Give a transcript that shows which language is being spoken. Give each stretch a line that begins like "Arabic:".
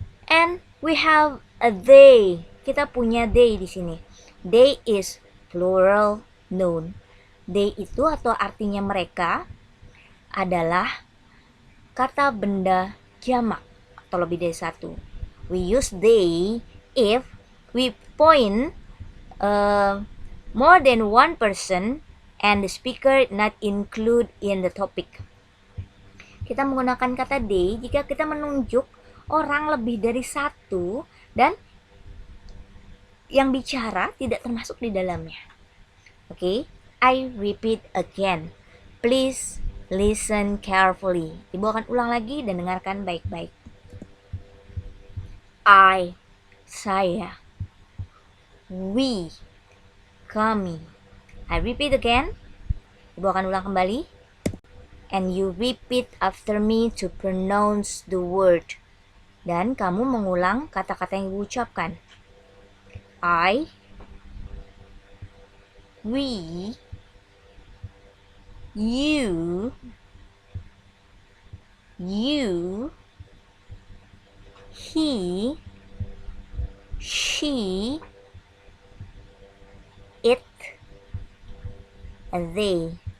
English: And we have a they.
Indonesian: Kita punya they di sini.
English: They is plural noun.
Indonesian: They itu atau artinya mereka adalah kata benda jamak atau lebih dari satu.
English: We use they if we point more than one person and the speaker not include in the topic.
Indonesian: Kita menggunakan kata they jika kita menunjuk orang lebih dari satu dan yang bicara tidak termasuk di dalamnya.
English: Oke, I repeat again. Please listen carefully.
Indonesian: Ibu akan ulang lagi dan dengarkan baik-baik. I, saya. We, kami.
English: I repeat again.
Indonesian: Ibu akan ulang kembali.
English: And you repeat after me to pronounce the word.
Indonesian: Dan kamu mengulang kata-kata yang ibu ucapkan.
English: I, we, you, he, she, it, they.